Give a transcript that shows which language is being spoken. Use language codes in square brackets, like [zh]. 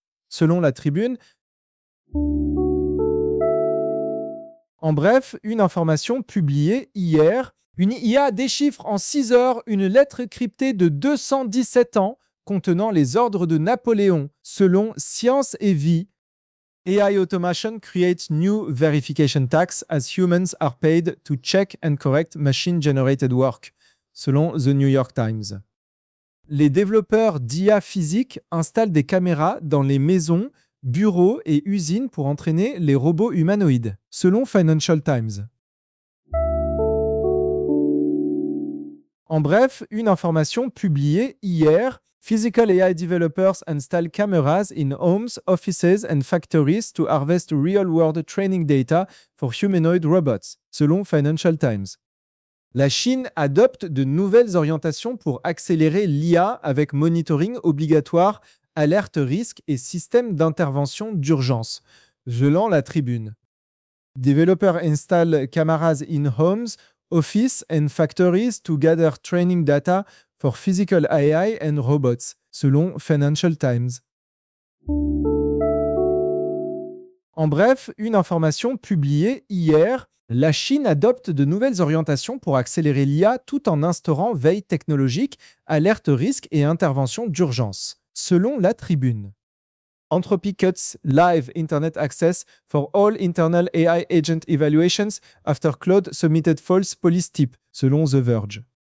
[fr] Selon la Tribune, en bref, une information publiée hier, une IA déchiffre en 6 heures une lettre cryptée de 217 ans contenant les ordres de Napoléon, selon Science et Vie. [en] AI automation creates new verification tax as humans are paid to check and correct machine-generated work, selon The New York Times. [fr] Les développeurs d'IA physique installent des caméras dans les maisons, bureaux et usines pour entraîner les robots humanoïdes, selon Financial Times. En bref, une information publiée hier, [en] Physical AI developers install cameras in homes, offices and factories to harvest real-world training data for humanoid robots, selon Financial Times. [fr] La Chine adopte de nouvelles orientations pour accélérer l'IA avec monitoring obligatoire, alerte risque et système d'intervention d'urgence, Je lance la tribune. [en] Developer install cameras in homes, office and factories to gather training data for physical AI and robots, selon Financial Times. [fr] En bref, une information publiée hier, la Chine adopte de nouvelles orientations pour accélérer l'IA tout en instaurant veille technologique, alerte risque et intervention d'urgence, selon la tribune. [en] Anthropy cuts live internet access for all internal AI agent evaluations after Claude submitted false police tip, selon The Verge.